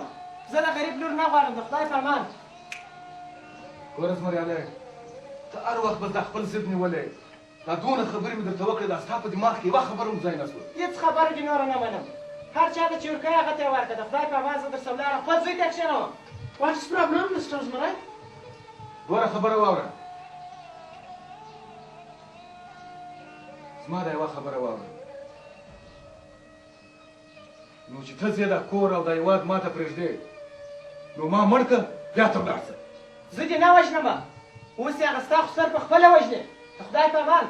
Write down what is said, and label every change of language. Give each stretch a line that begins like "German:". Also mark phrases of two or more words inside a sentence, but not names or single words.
Pashto: زه د غریب لور نه غواړم د خدای په امان. ګوره زمریالی ته هر وخت به دا خپل ضد نیولی دا دونه خبرې مې درته وکړې دا ستا په دماغ کې یوه خبره هم ځای نه شوه. هېڅ خبره دې نوره نه منم. هر چا ته چې ورکوې هغه ته یې ورکړه د خدای په امان زه درسه ولاړم خپل زوی ته یې کښېنوم.
English: What is problem, Mr. Zmarai?
Pashto: ګوره خبره واوره زما دا یوه خبره واوره نو چې ته ځې دا کور او دا هېواد ما ته پرېږدې نو ما مړ که بیا ته ولاړ شه. زه دې نه وژنمه اوس یې هغه ستا خو سر په خپله وژنې د خدای په امان